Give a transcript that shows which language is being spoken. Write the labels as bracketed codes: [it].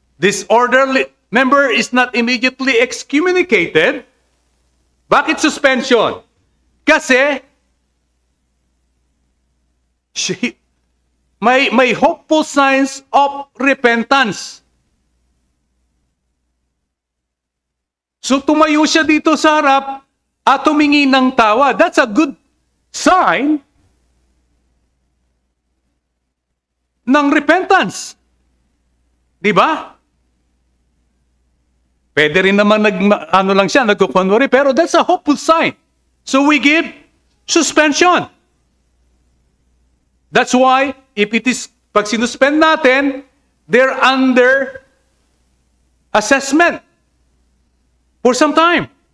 [en] Disorderly member is not immediately excommunicated. [tl] Bakit [en] suspension? [tl] Kasi may [en] hopeful signs of repentance. [tl] So tumayo siya dito sa harap at tumingi ng tawa. [en] That's a good sign ng repentance. Di ba? [tl] Pwede rin naman nagkukunwari, pero [en] that's a hopeful sign. So we give suspension. That's why, [tl] pag sinuspend natin, [en] they're under assessment for some time.